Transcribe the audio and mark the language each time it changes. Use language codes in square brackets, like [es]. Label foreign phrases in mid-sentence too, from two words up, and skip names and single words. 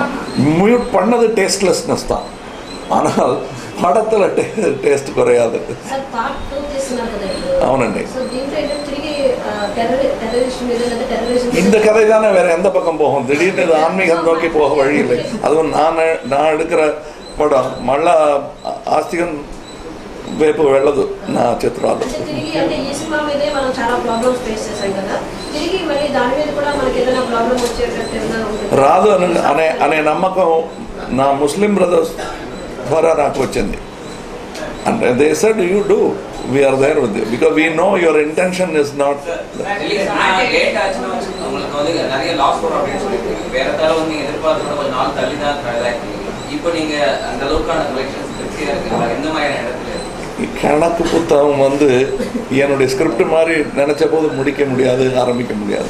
[ta] மியூட் பண்ணது டேஸ்ட்லெஸ்னஸ் தான், ஆனால் படத்தில் டேஸ்ட் குறையாது. అవునండి, இந்த கதை தானே வேற எந்த பக்கம் போகும்? திடீர்னு ஆன்மீகம் நோக்கி போக வழி இல்லை. அதுவும் நான் எடுக்கிற [te] పడం మళ్ళా ఆస్తికం వైపు వెళ్ళదు నా చిత్రాలు. రాదు అనే నమ్మకం నా [en] Muslim brothers [te] ద్వారా నాకు వచ్చింది. [en] And they said you do, we are there with you because we know your intention is not. [ta] கணக்கு புத்தகம் வந்து என்னுடைய ஸ்கிரிப்ட் மாதிரி நினைச்ச போது முடிக்க முடியாது, ஆரம்பிக்க முடியாது.